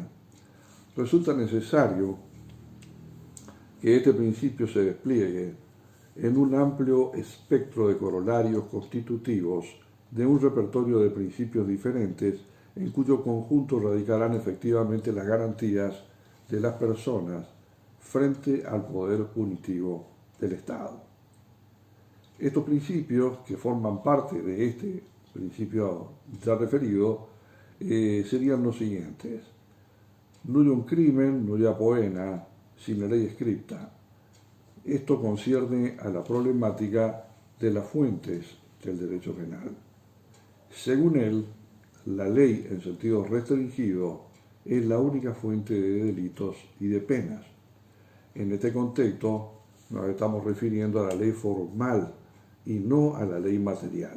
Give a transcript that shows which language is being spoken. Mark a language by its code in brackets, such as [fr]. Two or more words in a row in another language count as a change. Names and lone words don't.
[es] Resulta necesario que este principio se despliegue en un amplio espectro de corolarios constitutivos de un repertorio de principios diferentes en cuyo conjunto radicarán efectivamente las garantías de las personas frente al poder punitivo del Estado. Estos principios, que forman parte de este principio ya referido, serían los siguientes: [la] nullum crimen nulla poena sine ley scripta. [es] Esto concierne a la problemática de las fuentes del derecho penal. Según él, la ley en sentido restringido es la única fuente de delitos y de penas. En este contexto nos estamos refiriendo a la ley formal y no a la ley material.